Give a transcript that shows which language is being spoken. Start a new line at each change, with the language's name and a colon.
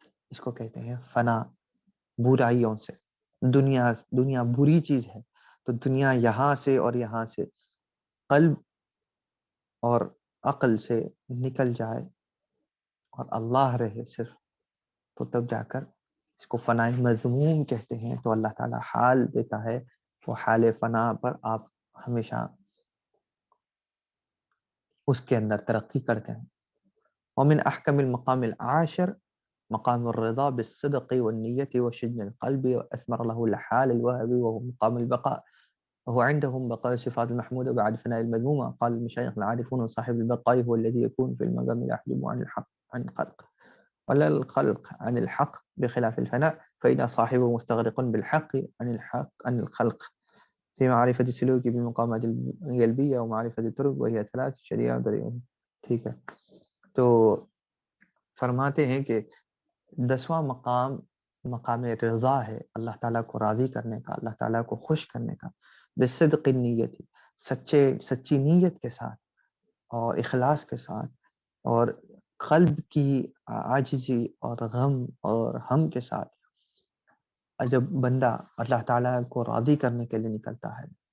Urdu: اس کو کہتے ہیں فنا. برائیوں سے، دنیا بری چیز ہے، تو دنیا یہاں سے اور یہاں سے قلب اور عقل سے نکل جائے اور اللہ رہے صرف، تو تب جا کر اس کو فنا مذموم کہتے ہیں. تو اللہ تعالیٰ حال دیتا ہے، وہ حال فنا پر آپ ہمیشہ اس کے اندر ترقی کرتے ہیں.
Arabic: ومن احکم المقام العاشر مقام الرضا بالصدق والنية وشجن القلب وأثمر له الحال الوهبي وهو مقام البقاء، وهو عندهم بقاء الصفات المحمودة بعد فناء المذمومة. قال المشايخ العارفون صاحب البقاء هو الذي يكون في المقام لا يحجب عن الحق عن الخلق، ولا الخلق عن الحق بخلاف الفناء، فإن صاحبه مستغرق بالحق عن الخلق في معرفة السلوك بالمقامات القلبية ومعرفة الطرق وهي 3 شريعة دريون.
Urdu: ٹھیک ہے، تو فرماتے ہیں کہ 10واں مقام رضا ہے، اللہ تعالیٰ کو راضی کرنے کا، اللہ تعالیٰ کو خوش کرنے کا،
Arabic: بالصدق النیت،
Urdu: سچی نیت کے ساتھ اور اخلاص کے ساتھ، اور قلب کی عاجزی اور غم اور ہم کے ساتھ. جب بندہ اللہ تعالیٰ کو راضی کرنے کے لیے نکلتا ہے